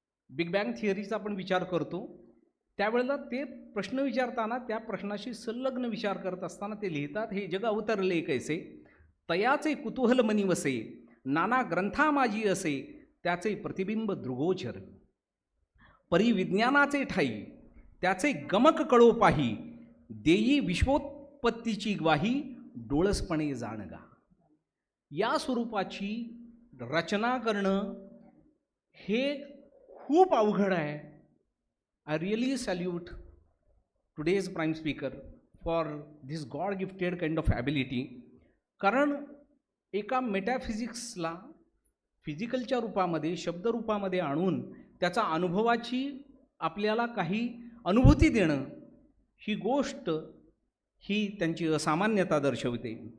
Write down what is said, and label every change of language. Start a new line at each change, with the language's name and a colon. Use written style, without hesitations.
Marathi: Big bang थिअरीचा आपण विचार करतो, त्यावेळेला ते प्रश्न विचारताना त्या प्रश्नाशी संलग्न विचार करत असताना ते लिहितात, हे जग अवतरले कैसे, तयाचे कुतूहल मनी वसे, नाना ग्रंथा माझी असे, त्याचे प्रतिबिंब दृगोचर, परी विज्ञानाचे ठाई, त्याचे गमक कळो पाही, देई विश्वोत्पत्तीची ग्वाही, डोळसपणे जाणगा. या स्वरूपाची रचना करणं हे खूप अवघड आहे.
English: I really salute today's prime speaker for this God gifted kind of ability.
Marathi: कारण एका मेटाफिजिक्सला फिजिकलच्या रूपामध्ये, शब्द रूपामध्ये आणून त्याचा अनुभवाची आपल्याला काही अनुभूती देणं, ही गोष्ट ही त्यांची असामान्यता दर्शवते.